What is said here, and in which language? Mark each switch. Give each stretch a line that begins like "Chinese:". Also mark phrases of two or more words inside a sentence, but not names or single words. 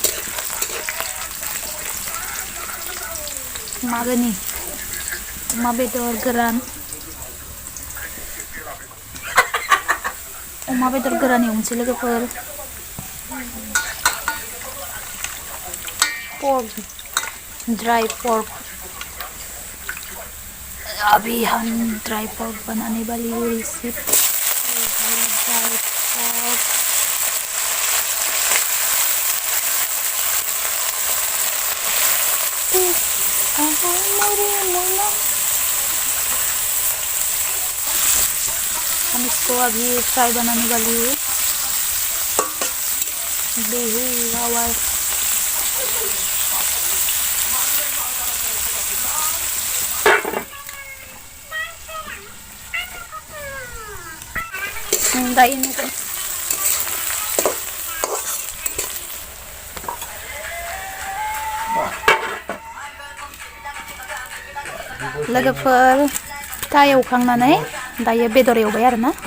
Bodo: मागोनि अमा बेदर गोरान एवनोसै लोगोफोर
English: pork dry pork
Hindi: अभी हम
English: dry pork
Hindi: बनाने वाली वो रेसिपी
English: dry pork
Hindi: हम इसको अभी फ्राई बनाने वाली हूँ
Bodo: बिहू हवा ini kan लोगोफोर फिथा एवखांनानै दायो बेदर एवबाय आरोना